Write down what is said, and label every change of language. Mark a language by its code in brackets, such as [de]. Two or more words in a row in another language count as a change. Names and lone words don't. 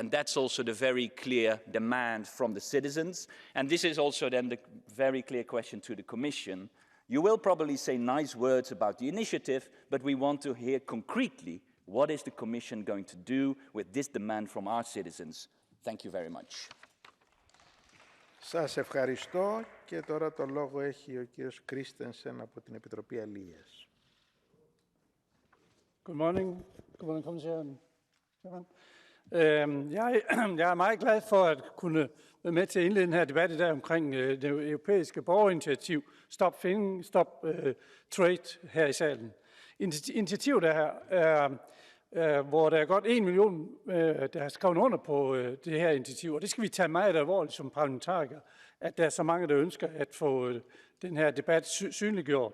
[en] And that's also the very clear demand from the citizens. And this is also then the very clear question to the Commission. You will probably say nice words about the initiative, but we want to hear concretely what is the Commission going to do with this demand from our citizens. Thank you very much. [el] Σας ευχαριστώ και τώρα το λόγο έχει ο κύριος Christensen από την Επιτροπή Αλίας. [en] Good morning, [da] kommissæren. Jeg er meget glad for at kunne være med til at indlede den her debat i dag omkring det europæiske borgerinitiativ Stop Finning, Stop Trade her i salen. Initiativet hvor der er godt 1 million, der har skrevet under på det her initiativ, og det skal vi tage meget alvorligt som parlamentarikere, at der er så mange, der ønsker at få den her debat synliggjort.